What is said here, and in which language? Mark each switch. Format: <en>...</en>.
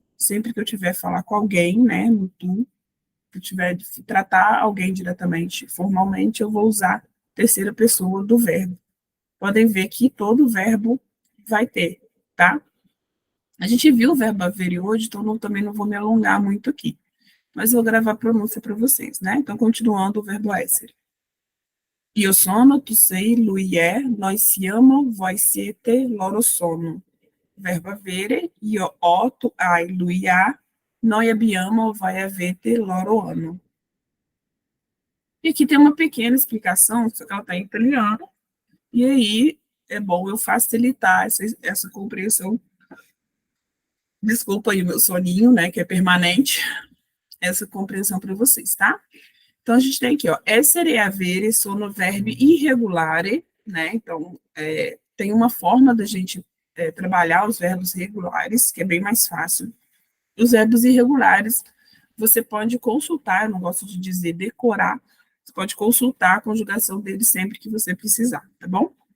<pt>Sempre que eu tiver falar com alguém, né, no tu, que eu tiver de tratar alguém diretamente, formalmente, eu vou usar terceira pessoa do verbo. Podem ver que todo verbo vai ter, tá? A gente viu o verbo haver hoje, então também não vou me alongar muito aqui. Mas vou gravar a pronúncia para vocês, né? Então, continuando o verbo essere.</pt> <it>Io sono, tu sei, lui è, noi siamo, voi siete, loro sono. Verbo avere, io ho, tu hai, lui ha, noi abbiamo, voi avete, loro hanno.</it> <pt>E aqui tem uma pequena explicação, só que ela está em italiano, e aí é bom eu facilitar essa compreensão. Desculpa aí o meu soninho, né, que é permanente, essa compreensão para vocês, tá? Então, a gente tem aqui, ó,</pt> <it>essere e avere sono verbi irregolari,</it> <pt>né? Então, tem uma forma da gente trabalhar os verbos regulares, que é bem mais fácil. Os verbos irregulares, você pode consultar, eu não gosto de dizer decorar, você pode consultar a conjugação deles sempre que você precisar, tá bom?</pt>